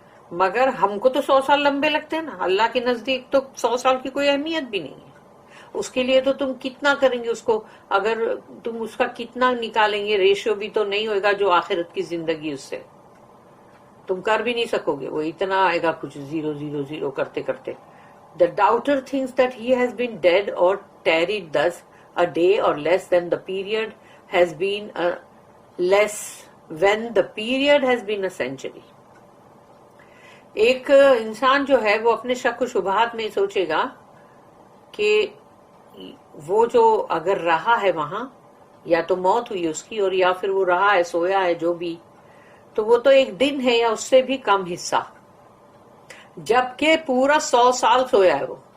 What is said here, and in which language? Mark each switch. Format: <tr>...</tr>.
<ur>مگر ہم کو تو 100 سال لمبے لگتے ہیں نا، اللہ کے نزدیک تو 100 سال کی کوئی اہمیت بھی نہیں ہے. اس کے لیے تو تم کتنا کریں گے، اس کو اگر تم اس کا کتنا نکالیں گے، ریشو بھی تو نہیں ہوئے گا جو آخرت کی زندگی، اس سے تم کر بھی نہیں سکو گے. وہ اتنا آئے گا کچھ 0 0 0 کرتے کرتے.</ur> <en>The doubter thinks that he has been dead or tarried thus a day or less than the period has been a less when the period has been a century.</en> <ur>ایک انسان جو ہے وہ اپنے شک و شبہات میں سوچے گا کہ وہ جو اگر رہا ہے وہاں، یا تو موت ہوئی اس کی، اور یا پھر وہ رہا ہے، سویا ہے، جو بھی، تو وہ تو ایک دن ہے یا اس سے بھی کم حصہ، جبکہ پورا 100 سال سویا ہے وہ.</ur>